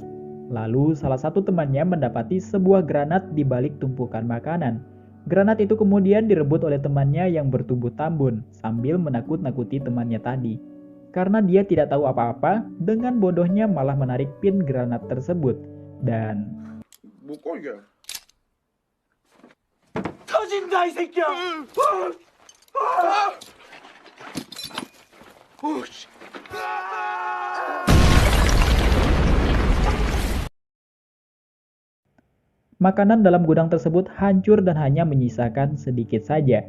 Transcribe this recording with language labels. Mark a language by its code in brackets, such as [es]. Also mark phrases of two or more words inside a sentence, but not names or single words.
[id] Lalu salah satu temannya mendapati sebuah granat di balik tumpukan makanan. Granat itu kemudian direbut oleh temannya yang bertubuh tambun sambil menakut-nakuti temannya tadi. Karena dia tidak tahu apa-apa, dengan bodohnya malah menarik pin granat tersebut. Dan [ko] 터진다 이 새끼야! [id] makanan dalam gudang tersebut hancur dan hanya menyisakan sedikit saja.